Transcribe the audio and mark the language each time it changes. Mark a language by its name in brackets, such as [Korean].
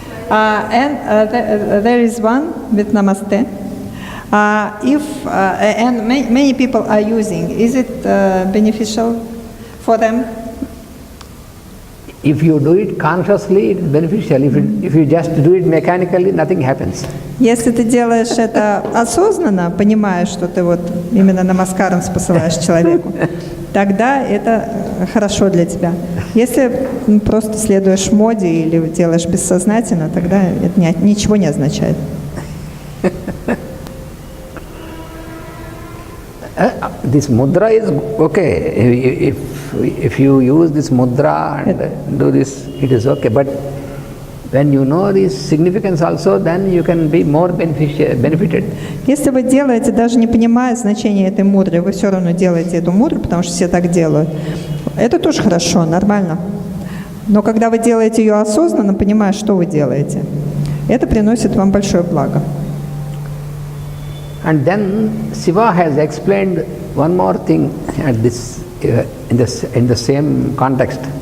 [English] And there is one with Namaste. And many people are using, is it beneficial for them? If you do it consciously, it is beneficial. If you just do it mechanically, nothing happens. [Russian] Если ты делаешь это осознанно, понимая, что ты вот именно намаскаром посылаешь человеку, тогда это хорошо для тебя. Если просто следуешь моде или делаешь бессознательно, тогда это ничего не означает. [English] This mudra is okay. If you use this mudra and do this, it is okay. But when you know this significance also, then you can be more benefited. [Russian] Если вы делаете, даже не понимая значения этой мудры, вы все равно делаете эту мудру, потому что все так делают. Это тоже хорошо, нормально. Но когда вы делаете ее осознанно, понимая, что вы делаете, это приносит вам большое благо. [English] And then Shiva has explained one more thing at this, in the same context.